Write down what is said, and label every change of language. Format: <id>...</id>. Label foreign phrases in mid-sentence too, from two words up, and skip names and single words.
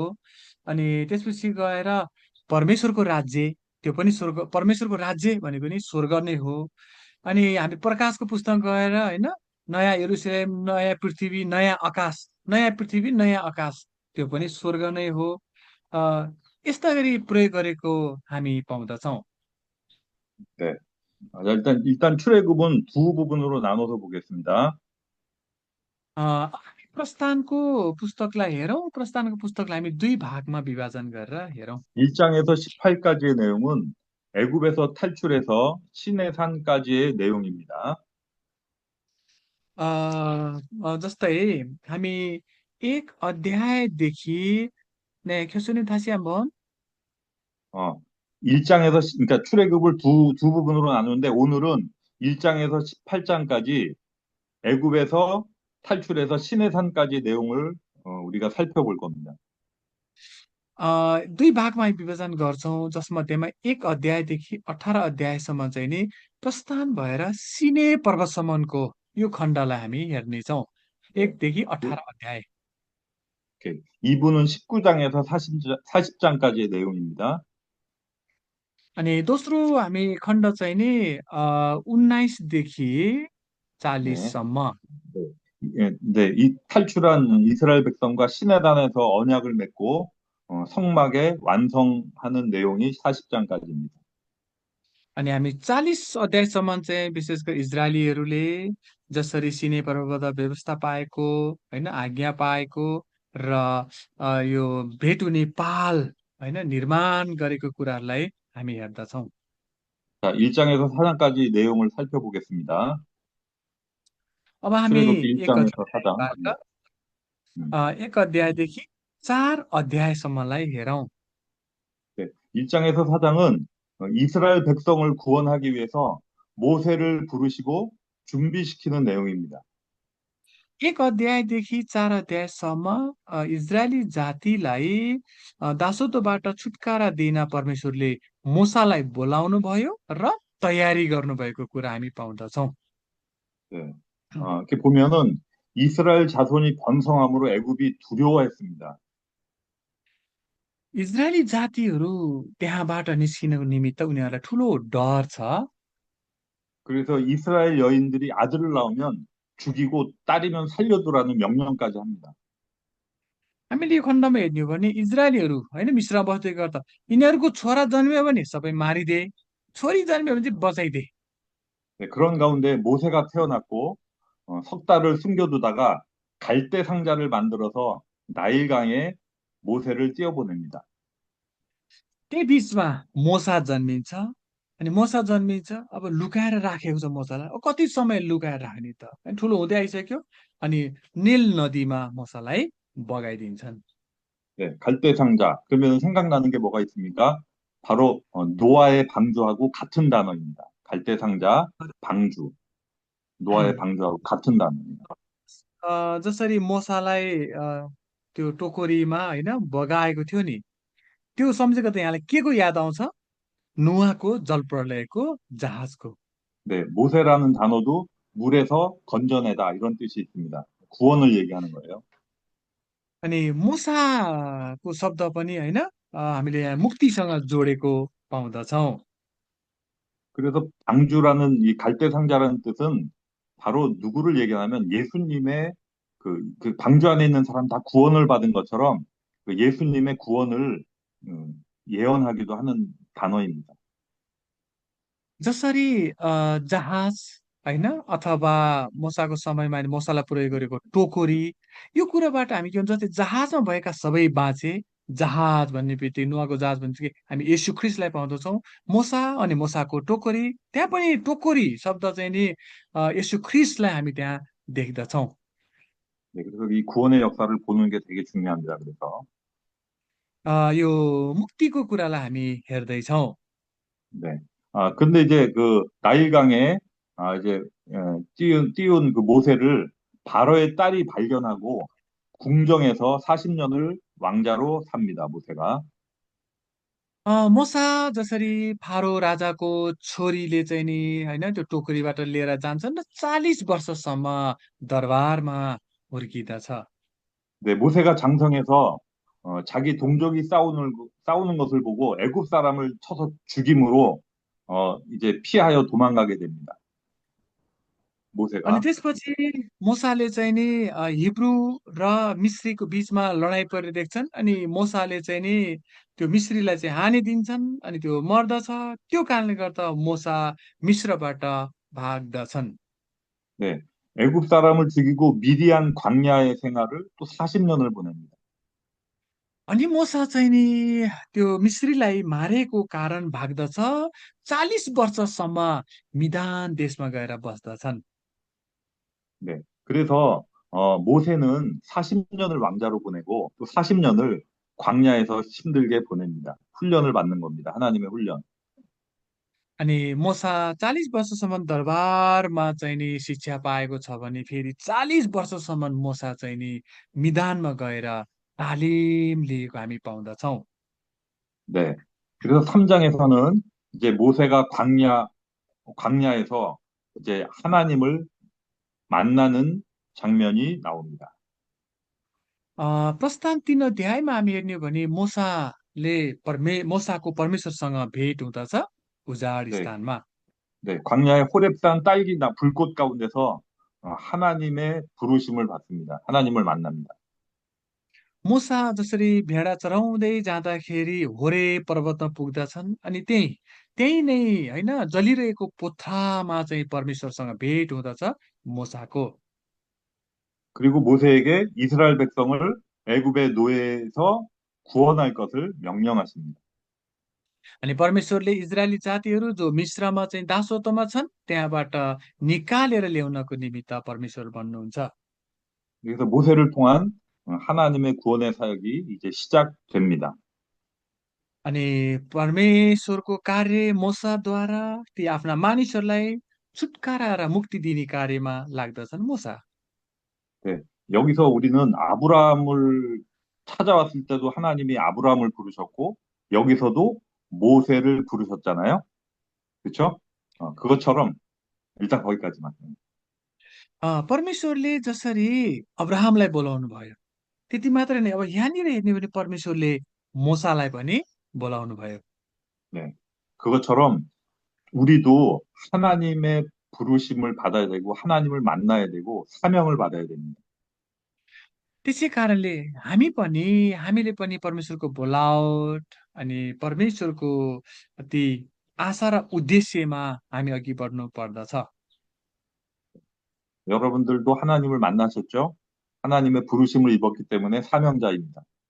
<ne>अनि त्यसपछि गएर परमेश्वरको राज्य, त्यो पनि स्वर्ग, परमेश्वरको राज्य भनेको नि स्वर्ग नै हो। अनि हामी प्रकाशको पुस्तक गएर होइन, नयाँ यरुशलेम, नयाँ पृथ्वी, नयाँ आकाश, नयाँ पृथ्वी, नयाँ आकाश, त्यो पनि स्वर्ग नै हो। अ, यस्ता गरी प्रयोग गरेको हामी पाउँदछौँ।</ne> <ko>네. 일단 출애굽은 두 부분으로 나눠서 보겠습니다.</ko> <ne>अ, प्रस्थानको पुस्तकलाई हेरौँ, प्रस्थानको पुस्तकलाई हामी दुई भागमा विभाजन गरेर हेरौँ।</ne> <ko>1장에서 18까지의 내용은 애굽에서 탈출해서 시내산까지의 내용입니다.</ko> <ne>अ, जस्तै हामी एक अध्यायदेखि</ne> <ko>네, 교수님 다시 한번. 어, 그러니까 출애굽을 두 부분으로 나누는데 오늘은 1장에서 18장까지 애굽에서 탈출해서 시내산까지 내용을 우리가 살펴볼 겁니다.</ko> <ne>दुई भागमा हामी विभाजन गर्छौँ, जसमध्येमा एक अध्यायदेखि 18 अध्यायसम्म चाहिँ नि प्रस्थान भएर सिने पर्वतसम्मको यो खण्डलाई हामी हेर्नेछौँ।</ne> <ko>네.</ko> <ne>1देखि 그- 18 अध्याय।</ne> <ko>이렇게 2부는 19장에서 40장까지의 내용입니다.</ko> <ne>अनि दोस्रो हामी खण्ड चाहिँ नि 19देखि</ne> <ko>네.</ko> <ne>40सम्म।</ne> <ko>네. 네, 이 탈출한 이스라엘 백성과 시내단에서 언약을 맺고 성막에 완성하는 내용이 40장까지입니다.</ko> <ne>अनि हामी 40 अध्यायसम्म चाहिँ विशेष गरी इजरायलीहरूले जसरी सिने पर्वत व्यवस्था पाएको होइन, आज्ञा पाएको र यो भेट हुने पाल होइन निर्माण गरेको कुराहरूलाई हामी हेर्दछौँ।</ne> <ko>자, 1장에서 4장까지 내용을 살펴보겠습니다.</ko> <ne>अब हामी</ne> <ko>출애굽기</ko> <ne>एक</ne> <ko>1장에서 4장.</ko> <ne>अध्यायबाट 음. एक अध्यायदेखि 4 अध्यायसम्मलाई हेरौँ।</ne> <ko>네. 1장에서 4장은 이스라엘 백성을 구원하기 위해서 모세를 부르시고 준비시키는 내용입니다.</ko> <ne>एक अध्यायदेखि 4 अध्यायसम्म इजरायली जातिलाई दासत्वबाट छुटकारा दिन परमेश्वरले मूसालाई बोलाउनु भयो र तयारी गर्नुभएको कुरा हामी पाउँदछौँ।</ne> <ko>네. 이렇게 보면은 이스라엘 자손이 번성함으로 애굽이 두려워했습니다.</ko> <ne>इजरायली जातिहरू त्यहाँबाट निस्किनको निमित्त उनीहरूलाई ठुलो डर छ।</ne> <ko>그래서 이스라엘 여인들이 아들을 낳으면 죽이고 딸이면 살려두라는 명령까지 합니다.</ko> <ne>हामीले यो खण्डमा हेर्ने हो भने इजरायलीहरू होइन मिश्रमा बस्दै गर्दा यिनीहरूको छोरा जन्मियो भने सबै मारिदिए, छोरी जन्मियो भने चाहिँ बचाइदिए।</ne> <ko>네, 그런 가운데 모세가 태어났고 석 달을 숨겨두다가 갈대 상자를 만들어서 나일강에 모세를 띄어보냅니다.</ko> <ne>त्यही बिचमा मोसा जन्मिन्छ। अनि मोसा जन्मिन्छ, अब लुकाएर राखेको छ मोसालाई। अब कति समय लुकाएर राख्ने त? अनि ठुलो हुँदै आइसक्यो। अनि नील नदीमा मोसालाई बगाइदिन्छन्।</ne> <ko>네, 갈대 상자. 그러면 생각나는 게 뭐가 있습니까? 바로 노아의 방주하고 같은 단어입니다. 갈대 상자, 방주. 노아의 방주하고 같은 단어입니다.</ko> <ne>जसरी मोसालाई त्यो टोकरीमा होइन बगाएको थियो नि, त्यो सम्झेको त यहाँलाई के को याद आउँछ? नुहाको जलप्रलयको जहाजको।</ne> <ko>네, 모세라는 단어도 물에서 건져내다 이런 뜻이 있습니다. 구원을 얘기하는 거예요.</ko> <ne>अनि मुसाको शब्द पनि होइन हामीले यहाँ मुक्तिसँग जोडेको पाउँदछौँ।</ne> <ko>그래서 방주라는 이 갈대 상자라는 뜻은 바로 누구를 얘기하냐면 예수님의 그 방주 안에 있는 사람 다 구원을 받은 것처럼 그 예수님의 구원을 예언하기도 하는 단어입니다.</ko> <ne>जसरी जहाज होइन अथवा मुसाको समयमा अनि मुसालाई प्रयोग गरेको टोकरी, यो कुराबाट हामी के भन्छ, जस्तै जहाजमा भएका सबै बाँचे। जहाज भन्ने बित्तिकै नुहाको जहाज भन्ने बित्तिकै हामी येशू ख्रिस्टलाई पाउँदछौँ। मुसा अनि मुसाको टोकरी, त्यहाँ पनि टोकरी शब्द चाहिँ नि येशू ख्रिस्टलाई हामी त्यहाँ देख्दछौँ।</ne> <ko>네, 그래서 이 구원의 역사를 보는 게 되게 중요합니다. 그래서</ko> <ne>यो मुक्तिको कुरालाई हामी हेर्दैछौँ।</ne> <ko>네. 근데 이제 그 나일강에 이제 띄운 그 모세를 바로의 딸이 발견하고 궁정에서 40년을 왕자로 삽니다. 모세가.</ko> <ne>मुसा जसरी फारो राजाको छोरीले चाहिँ नि होइन त्यो टोकरीबाट लिएर जान्छन् र 40 वर्षसम्म दरबारमा हुर्किदछ।</ne> <ko>네, 모세가 장성해서 자기 동족이 싸우는 것을 보고 애굽 사람을 쳐서 죽임으로 이제 피하여 도망가게 됩니다.</ko> <ne>अनि</ne> <ko>모세가.</ko> <ne>त्यसपछि मोसाले चाहिँ नि हिब्रू र मिश्रीको बिचमा लडाइँ परिदेख्छन्। अनि मोसाले चाहिँ नि त्यो मिश्रीलाई चाहिँ हानिदिन्छन् अनि त्यो मर्दछ। त्यो कारणले गर्दा मोसा मिश्रबाट भाग्दछन्।</ne> <ko>네, 애굽 사람을 죽이고 미디안 광야의 생활을 또 40년을 보냅니다.</ko> <ne>अनि मोसा चाहिँ नि त्यो मिश्रीलाई मारेको कारण भाग्दछ। 40 वर्षसम्म मिदान देशमा गएर बस्दछन्।</ne> <ko>네, 그래서 모세는 40년을 왕자로 보내고 또 40년을 광야에서 힘들게 보냅니다. 훈련을 받는 겁니다. 하나님의 훈련.</ko> <ne>अनि मोसा 40 वर्षसम्म दरबारमा चाहिँ नि शिक्षा पाएको छ भने फेरि 40 वर्षसम्म मोसा चाहिँ नि मिदानमा गएर तालिम लिएको हामी पाउँदछौँ।</ne> <ko>네, 그래서 3장에서는 이제 모세가 광야에서 이제 하나님을 만나는 장면이 나옵니다.</ko> <ne>प्रस्थान 3 अध्यायमा हामी हेर्ने हो भने मोसाको परमेश्वरसँग भेट हुँदछ उजाड</ne> <ko>네,</ko> <ne>स्थानमा।</ne> <ko>네, 광야의 호렙산 딸기나 불꽃 가운데서 하나님의 부르심을 받습니다. 하나님을 만납니다.</ko> <ne>मुसा जसरी भेडा चराउँदै जाँदाखेरि होरे पर्वतमा पुग्दछन्। अनि त्यही त्यही नै होइन जलिरहेको पोथ्रामा चाहिँ परमेश्वरसँग भेट हुँदछ मुसाको।</ne> <ko>그리고 모세에게 이스라엘 백성을 애굽의 노예에서 구원할 것을 명령하십니다.</ko> <ne>अनि परमेश्वरले इजरायली जातिहरू जो मिश्रमा चाहिँ दासत्वमा छन् त्यहाँबाट निकालेर ल्याउनको निमित्त परमेश्वर भन्नुहुन्छ।</ne> <ko>그래서 모세를 통한 하나님의 구원의 사역이 इ제 시작됩니다.</ko> <ne>अनि परमेश्वरको कार्य मोसाद्वारा ती आफ्ना मानिसहरूलाई छुटकारा र मुक्ति दिने कार्यमा लाग्दछन् मोसा।</ne> <ko>네, 여기서 우리는 아브라함을 찾아왔을 때도 하나님이 아브라함을 부르셨고 여기서도 모세를 부르셨잖아요. 그렇죠? 그것처럼 일단 거기까지만.</ko> <ne>परमेश्वरले जसरी अब्राहमलाई बोलाउनु भयो त्यति मात्रै नै, अब यहाँनिर हेर्ने भने परमेश्वरले मोसालाई पनि बोलाउनु भयो।</ne> <ko>네, 그것처럼 우리도 하나님의 부르심을 받아야 되고 하나님을 만나야 되고 사명을 받아야 됩니다.</ko> <ne>त्यसै कारणले हामीले पनि परमेश्वरको बोलावट अनि परमेश्वरको ती आशा र उद्देश्यमा हामी अघि बढ्नु पर्दछ।</ne> <ko>여러분들도 하나님을 만나셨죠? 하나님의 부르심을 입었기 때문에 사명자입니다.</ko>